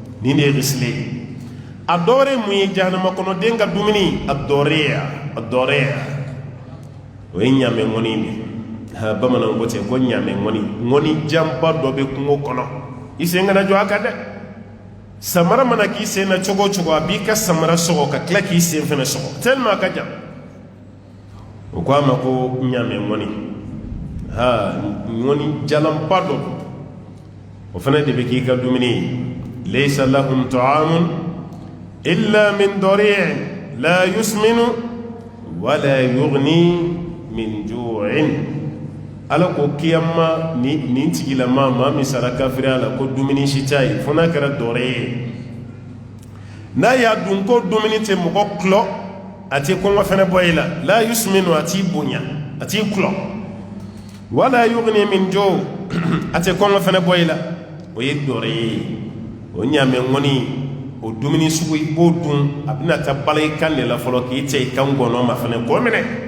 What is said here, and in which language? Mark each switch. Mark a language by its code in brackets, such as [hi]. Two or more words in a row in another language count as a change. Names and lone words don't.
[bm] de ye ghisli ye a dɔ wɛrɛ mun ye jahannama kɔnɔ den ka dumuni a dɔɔrɛya o ye ɲaamɛ ŋɔni de ha bamananw ko ten ko ɲaamɛ ŋɔni janba dɔ bɛ kungo kɔnɔ i sen kana jɔ a kan dɛ samara mana k'i sen na cogo o cogo a b'i ka samara sɔgɔ ka tila k'i sen fɛnɛ sɔgɔ tellement a ka jan o ko a ma ko ɲaamɛ ŋɔni ŋɔni jalanba dɔ o fɛnɛ de bɛ k'i ka dumuni ye [ar] ليس لهم طعام إلا من ضريع لا يسمن ولا يغني من جوع [bm] ala ko kiyama nin tigilama maa min sara kafiriya la ko dumuni si t'a ye fo n'a kɛra dɔrɛ ye n'a y'a dun ko dumuni tɛ mɔgɔ kulɔ a tɛ kɔngɔ fɛnɛ bɔ i la yusminu a t'i bonya a t'i kulɔ [ar] ولا يغني من جوع' [bm] a tɛ kɔngɔ fɛnɛ bɔ i la o ye dɔrɛ ye o ɲaamɛ ŋɔni o dumuni sugu i b'o dun a bɛna taa bala i kan de la fɔlɔ k'i cɛ i kan gɔnɔ ma fɛnɛ k'o minɛ